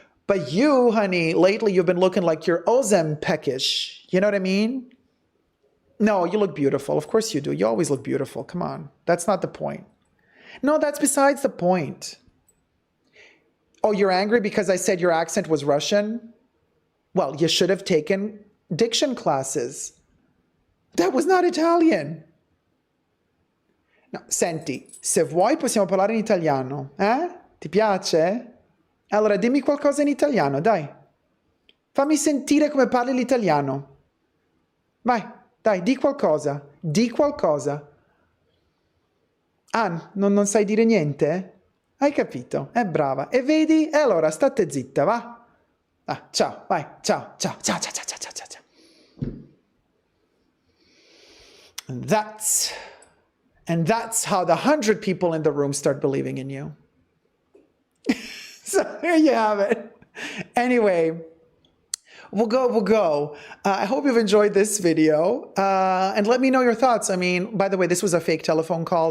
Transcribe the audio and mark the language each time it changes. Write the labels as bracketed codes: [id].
[en] But you, honey, lately you've been looking like you're Ozempicish. You know what I mean? No, you look beautiful. Of course you do. You always look beautiful. Come on. That's not the point. No, that's besides the point. Oh, you're angry because I said your accent was Russian? Well, you should have taken diction classes. That was not Italian. [it] No, senti, se vuoi possiamo parlare in italiano, eh? Ti piace? Allora dimmi qualcosa in italiano, dai. Fammi sentire come parli l'italiano. Vai, dai, di qualcosa. Di qualcosa. Ah, non sai dire niente? Hai capito? È brava. E vedi? E allora state zitta, va? Ah, ciao, vai, ciao, ciao, ciao, ciao, ciao, ciao, ciao, ciao. [en] And that's how the 100 people in the room start believing in you. So there you have it. Anyway, we'll go. I hope you've enjoyed this video. And let me know your thoughts. I mean, by the way, this was a fake telephone call.